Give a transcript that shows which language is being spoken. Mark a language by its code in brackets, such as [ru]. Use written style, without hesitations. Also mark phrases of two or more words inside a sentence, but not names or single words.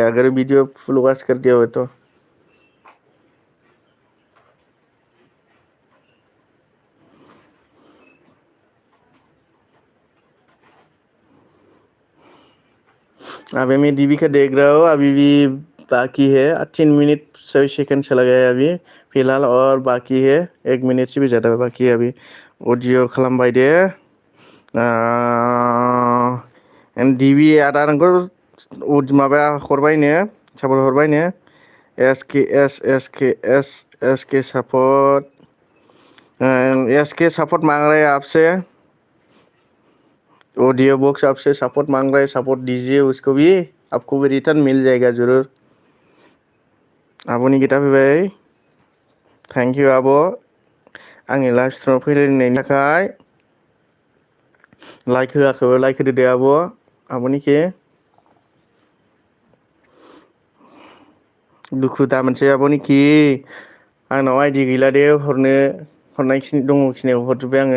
[hi] अगर वीडियो फुल वॉच कर दिया हो तो अभी मैं डीबी का देख रहा हूँ। अभी भी बाकी है, 3 मिनट 6 सेकंड चला गया है अभी फिलहाल, और बाकी है 1 मिनट से भी ज़्यादा बाकी है अभी। [brx] अडियो खालामबाय दे। डीबी आदा नोंखौ माबा हरबायनो, सापर्ट हरबायनो। [hi] एस के सपोर्ट, एस के सपोर्ट मांग रहे हैं आपसे। ऑडियो बॉक्स आपसे सपोर्ट मांग रहा है, सपोर्ट दीजिए उसको भी, आपको भी रिटर्न मिल जाएगा जरूर। [brx] आब'नि गिता फैबाय। [en] thank you [brx] आब' आंनि लाइभ स्ट्रिमाव फैलायनायनि थाखाय। लाइक होआखैबा लाइक होदो दे आब'निखि। दुखु दा मोनसे आब'निखि। आंनाव आइडि गैला दे हरनो, हरनायखिनि दङखिनियाव हरजोब्बाय आङो।